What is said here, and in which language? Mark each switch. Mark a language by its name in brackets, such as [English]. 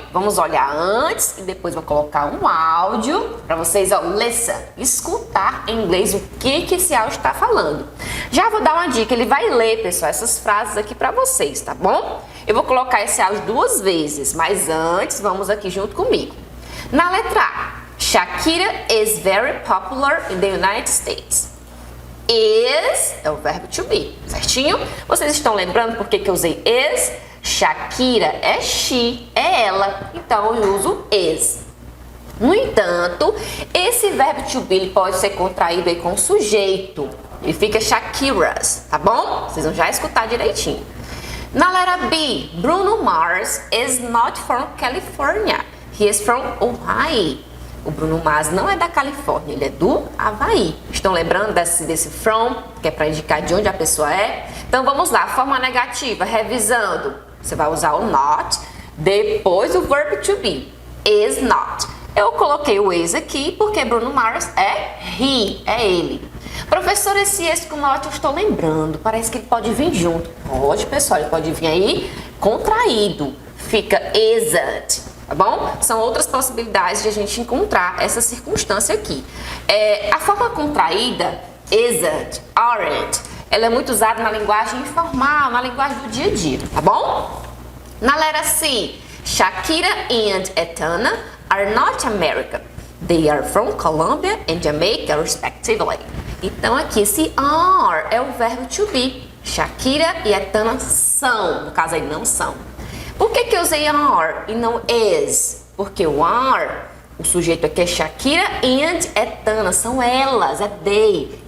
[Portuguese] Vamos olhar antes e depois vou colocar um áudio para vocês, ó, listen, escutar em inglês o que esse áudio está falando. Já vou dar uma dica, ele vai ler, pessoal, essas frases aqui para vocês, tá bom? Eu vou colocar esse áudio 2 vezes, mas antes, vamos aqui junto comigo. Na letra A, [English] Shakira is very popular in the United States. [Portuguese] Is é o verbo to be, certinho? Vocês estão lembrando por que eu usei is? Shakira é she, é ela, então eu uso is. No entanto, esse verbo to be ele pode ser contraído aí com sujeito. Ele fica Shakira's, tá bom? Vocês vão já escutar direitinho. Na letra B, [English] Bruno Mars is not from California. He is from Hawaii. [Portuguese] O Bruno Mars não é da Califórnia, ele é do Havaí. Estão lembrando desse from, que é para indicar de onde a pessoa é? Então vamos lá, forma negativa, revisando. Você vai usar o not, depois o verbo to be, is not. Eu coloquei o is aqui porque Bruno Mars é he, é ele. Professor, esse com not eu estou lembrando, parece que ele pode vir junto. Pode, pessoal, ele pode vir aí contraído, fica isn't. Tá bom? São outras possibilidades de a gente encontrar essa circunstância aqui. A forma contraída, isn't, aren't, ela é muito usada na linguagem informal, na linguagem do dia a dia, tá bom? Na letra C, [English] Shakira and Etana are not American. They are from Colombia and Jamaica, respectively. [Portuguese] Então aqui esse are é o verbo to be. Shakira e Etana são, no caso aí não são. Por que eu usei are e não is? Porque o are, o sujeito aqui é Shakira and Etana, são elas, é they.